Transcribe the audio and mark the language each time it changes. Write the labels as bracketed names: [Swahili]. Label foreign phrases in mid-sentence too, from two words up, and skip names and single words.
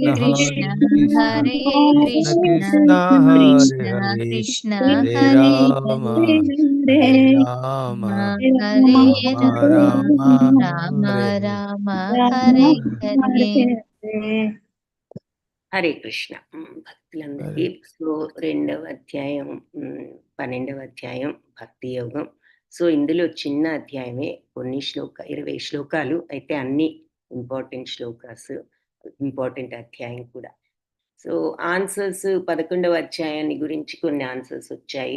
[Sanskrit] कृष्ण हरे कृष्ण हरे हरे हरे राम హరే రామ राम राम हरे हरे. हरे कृष्ण [Telugu] భక్తులందరికీ. సో 2వ అధ్యాయం 12వ అధ్యాయం భక్తి యోగం. సో ఇందులో చిన్న అధ్యాయమే, కొన్ని 20 శ్లోకాలు. అయితే అన్ని ఇంపార్టెంట్ శ్లోకాస్, ఇంపార్టెంట్ అధ్యాయం కూడా. సో ఆన్సర్స్ 11వ అధ్యాయాన్ని గురించి కొన్ని ఆన్సర్స్ వచ్చాయి.